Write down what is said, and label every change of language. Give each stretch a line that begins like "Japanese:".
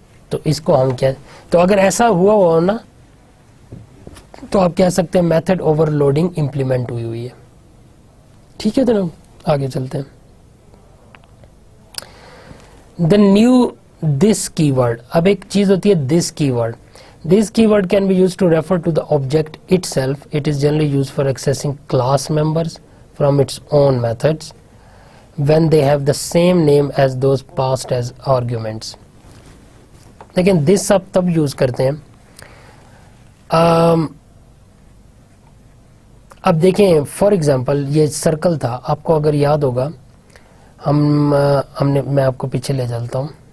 Urdu: تو اس کو ہم کیا, تو اگر ایسا ہوا ہو نا تو آپ کہہ سکتے ہیں میتھڈ اوور لوڈنگ امپلیمنٹ ہوئی ہے. ٹھیک ہے, تو آگے چلتے ہیں.
English: the new this keyword,
Urdu: اب ایک چیز ہوتی ہے دس کی word.
English: This keyword can be used to refer to the object itself. It is generally used for accessing class members from its own methods when they have the same name as those passed as arguments.
Urdu: لیکن this آپ تب use کرتے ہیں اب دیکھیں for example یہ circle تھا, آپ کو اگر یاد ہوگا ہم نے, میں آپ کو پیچھے لے چلتا ہوں.